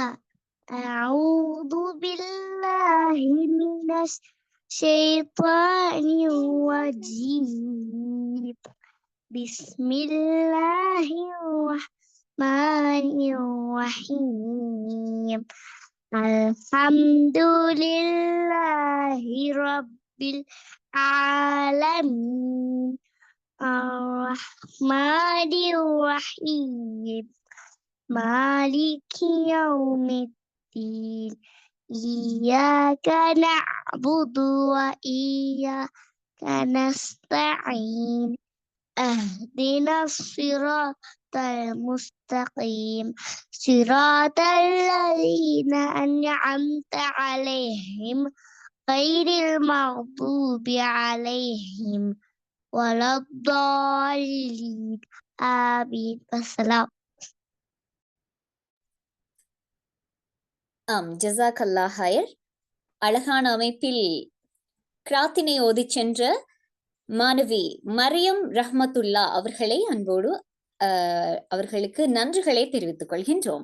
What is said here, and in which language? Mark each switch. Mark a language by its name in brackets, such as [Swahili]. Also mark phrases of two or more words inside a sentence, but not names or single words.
[Arabic] أعوذ بالله من الشيطان الرجيم. بسم الله الرحمن الرحيم. الحمد لله رب العالمين. الرحمن الرحيم مالك يوم الدين إياك نعبد وإياك نستعين اهدنا الصراط المستقيم صراط الذين أنعمت عليهم غير المغضوب عليهم ولا الضالين آمين. السلام. جزاك الله خير. [Tamil] அழகான அமைப்பில் கிராத்தினை ஓதிச் சென்ற மாணவி மரியம் ரஹ்மத்துல்லா அவர்களை அன்போடு அவர்களுக்கு நன்றிகளை தெரிவித்துக் கொள்கின்றோம்.